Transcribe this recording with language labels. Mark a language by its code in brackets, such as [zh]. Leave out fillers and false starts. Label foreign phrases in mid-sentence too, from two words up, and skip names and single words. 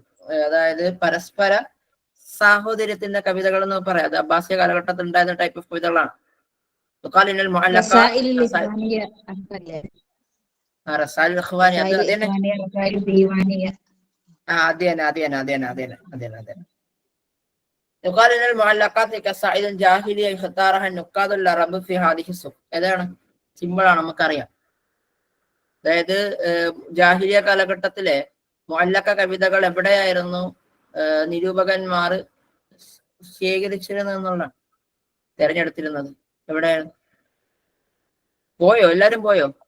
[ml] അതായത് പരസ്പര സാഹോദര്യത്തിന്റെ കവിതകൾ എന്ന് പറയാം. അത് അബ്ബാസിയ കാലഘട്ടത്തിൽ ഉണ്ടായിരുന്ന [en] type of [ml] കവിതകളാണ്. റസായിലുൽ ഇഖ്വാനി അത് അതന്നെ. [ar] يقال ان المعلقات كسائل الجاهليه اختارها النقاد العرب في هذه السوق. [ml] ഏതാണ്? സിമ്പിളാണ്, നമുക്കറിയാം. അതായത് ജാഹിലിയ കാലഘട്ടത്തിലെ മുഅല്ലഖ കവിതകൾ എവിടെയായിരുന്നു നിരൂപകന്മാർ ശേഖരിച്ചിരുന്നതെന്നുള്ള തെരഞ്ഞെടുത്തിരുന്നത്? എവിടെയാണ്? പോയോ? എല്ലാരും പോയോ?